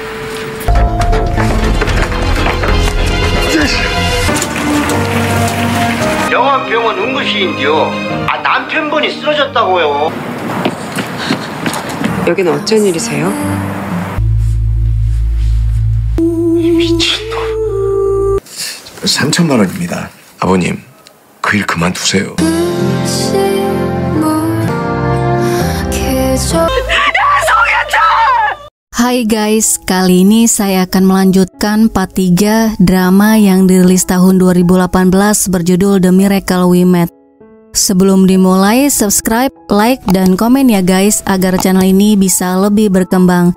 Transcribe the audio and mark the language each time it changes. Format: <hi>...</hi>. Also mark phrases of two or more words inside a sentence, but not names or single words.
<ko>영암병원 응급실인데요. 남편분이 쓰러졌다고요. 여기는 어쩐 일이세요? 미친놈. 3천만 원입니다. 아버님, 그 일 그만두세요.</ko> <id>Hai guys, kali ini saya akan melanjutkan part 3 drama yang dirilis tahun 2018 berjudul The Miracle We Met. Sebelum dimulai, subscribe, like, dan komen ya guys agar channel ini bisa lebih berkembang.</id>